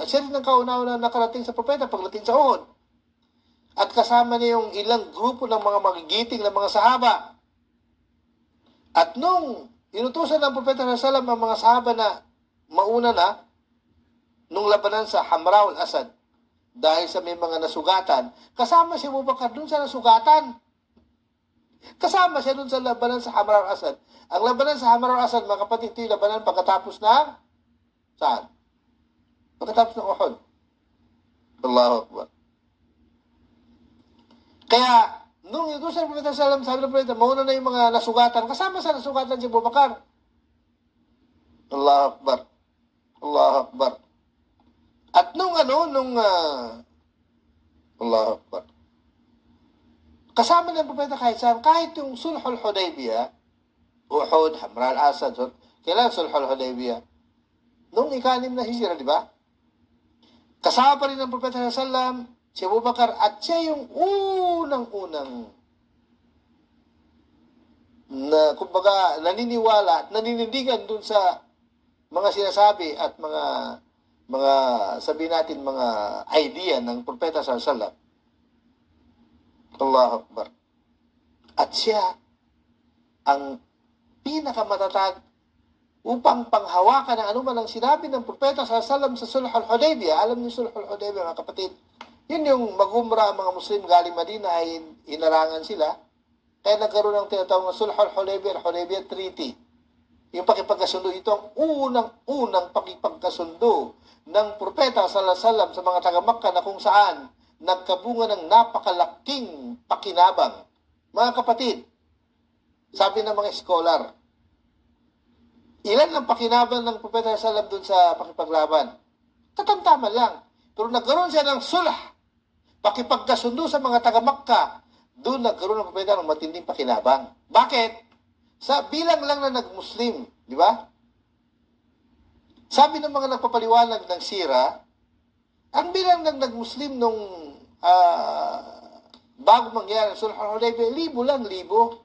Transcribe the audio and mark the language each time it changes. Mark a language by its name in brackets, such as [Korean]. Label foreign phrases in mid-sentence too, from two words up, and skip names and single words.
[Filipino] At siya rin ang kauna-una nakarating sa propeta pagdating sa Uhud. At kasama niya yung ilang grupo ng mga magigiting ng mga sahaba. At nung inutusan ng propeta ng salam ang mga sahaba na mauna na, nung labanan sa Hamra al-Asad, dahil sa may mga nasugatan, kasama si Abu Bakar dun sa nasugatan. Kasama siya dun sa labanan sa Hamra al-Asad. Ang labanan sa Hamra al-Asad, mga kapatid, ito yung labanan pagkatapos ng saan? Pagkatapos ng Uhud. [Arabic] الله أكبر. [Filipino] Kaya, nung inutusan ng Propeta sallam, sabi ng Propeta, mauna na yung mga nasugatan. Kasama sa nasugatan si Abu Bakar. [Arabic] الله أكبر. الله أكبر. At الله أكبر. [Filipino] Kasama ng propeta kahit saan, kahit yung Sulhul Hudaybiyah, Uhud, Hamra al-Asad, kailan Sulhul Hudaybiyah? Nung ika-6 na hijra, di ba? Kasama pa rin ng propeta sallam, si Abu Bakar, at siya yung unang-unang na, kumbaga, naniniwala at naninindigan dun sa mga sinasabi at mga sabihin natin, mga idea ng propeta sallallahu. [Arabic] الله أكبر. [Filipino] At siya ang pinakamatatag upang panghawakan ng anuman ang sinabi ng propeta sallallahu sa Sulhul Hudaybiyah. Alam niyo Sulhul Hudaybiyah, mga kapatid, yun yung magumra ang mga Muslim galing Madina ay inarangan sila. Kaya nagkaroon ng tinatawag na Sulhul Hudaybiyah, Hudaybiyah Treaty. Yung pakipagkasundo, ito ang unang pakipagkasundo ng propeta [Arabic] صلى الله عليه وسلم [Filipino] sa mga taga-Makkah na kung saan nagkabunga ng napakalaking pakinabang. Mga kapatid, sabi ng mga scholar, ilan ang pakinabang ng propeta [Arabic] صلى الله عليه وسلم [Filipino] dun sa pakipaglaban? Katamtaman lang. Pero nagkaroon siya ng sulh, pakipagkasundo sa mga taga-Makkah. Doon nagkaroon ng propeta ng matinding pakinabang. Bakit? Sa bilang lang na nag-Muslim, di ba? Sabi ng mga nagpapaliwanag ng sira, ang bilang ng nag-Muslim nung bago mangyari ang Sulhul Hudaybiyah, 1,000.